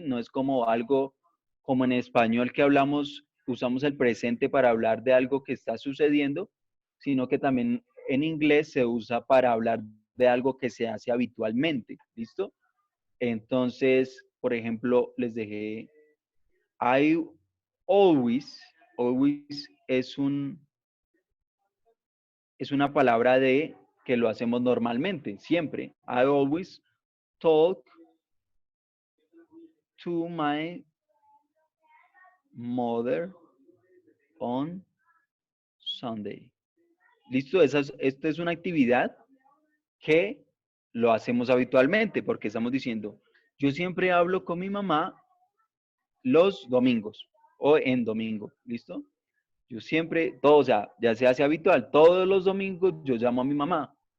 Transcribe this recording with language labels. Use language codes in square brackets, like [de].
[es] No es como algo como en español que hablamos, usamos el presente para hablar de algo que está sucediendo, sino que también en inglés se usa para hablar de algo que se hace habitualmente, ¿listo? Entonces, por ejemplo, les dejé, [en] I always, [es] always es una palabra de que lo hacemos normalmente, siempre. [en] I always talk to my mother on Sunday. [es] ¿Listo? Esta es una actividad que lo hacemos habitualmente porque estamos diciendo, yo siempre hablo con mi mamá los domingos o en domingo. ¿Listo? Yo siempre, todo, o sea, ya se hace habitual. Todos los domingos yo llamo a mi mamá.